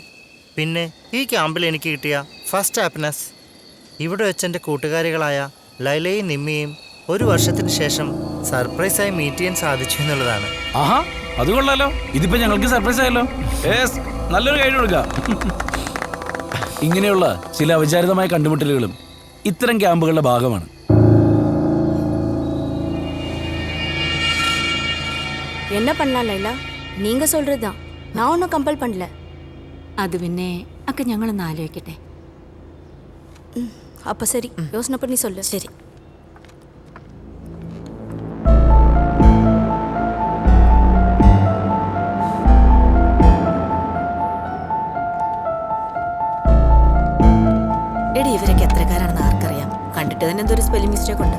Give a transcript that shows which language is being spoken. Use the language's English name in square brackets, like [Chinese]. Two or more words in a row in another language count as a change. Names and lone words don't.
[Malayalam] പിന്നെ ഈ ക്യാമ്പിൽ എനിക്ക് കിട്ടിയ [English] first happiness [Malayalam] ഇവിടെ വെച്ച് എൻ്റെ കൂട്ടുകാരികളായ ലൈലയും നിമ്മിയും 1 വർഷത്തിന് ശേഷം സർപ്രൈസായി മീറ്റ് ചെയ്യാൻ സാധിച്ചു എന്നുള്ളതാണ്. ആഹാ, അത് കൊള്ളാലോ. ഇതിപ്പോൾ ഞങ്ങൾക്ക് സർപ്രൈസ് ആയല്ലോ. നല്ലൊരു കൈ കൊടുക്കാം. ഇങ്ങനെയുള്ള ചില അവിചാരിതമായ കണ്ടുമുട്ടലുകളും ഇത്തരം ക്യാമ്പുകളുടെ ഭാഗമാണ്. [Tamil] என்ன பண்ணலாம் லைலா? நீங்க சொல்றதுதான். நான் ஒன்றும் கம்பல் பண்ணல. [Malayalam] അത് പിന്നെ ഒക്കെ ഞങ്ങളൊന്ന് ആലോചിക്കട്ടെ. [Tamil] அப்ப சரி, யோசனை பண்ணி சொல்லு. [Malayalam] ശരി. എടി, ഇവരൊക്കെ എത്രക്കാരാണെന്ന് ആർക്കറിയാം. കണ്ടിട്ട് തന്നെ എന്തൊരു [English] spelling mistake [Malayalam] ഉണ്ട്.